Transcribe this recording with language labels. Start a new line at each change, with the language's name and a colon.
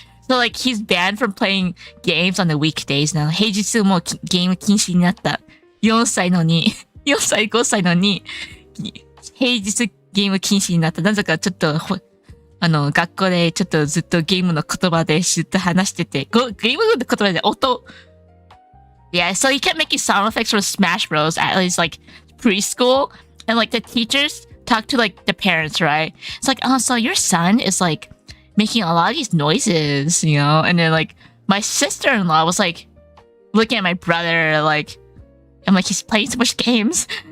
English: So like he's banned from playing games on the weekdays now.
Japanese: 平日もゲーム禁止になった。4歳のに、4歳、5歳のに、平日ゲーム禁止になった。なぜかちょっと、学校でちょっとずっとゲームの言葉でずっと話してて、ゲームの言葉で音。
English: Yeah, so he kept making sound effects for Smash Bros. At least like preschool. And like the teachers talk to like the parents, right? It's like, oh, so your son is like making a lot of these noises, you know? And then like my sister-in-law was like looking at my brother like, I'm like, he's playing so much games.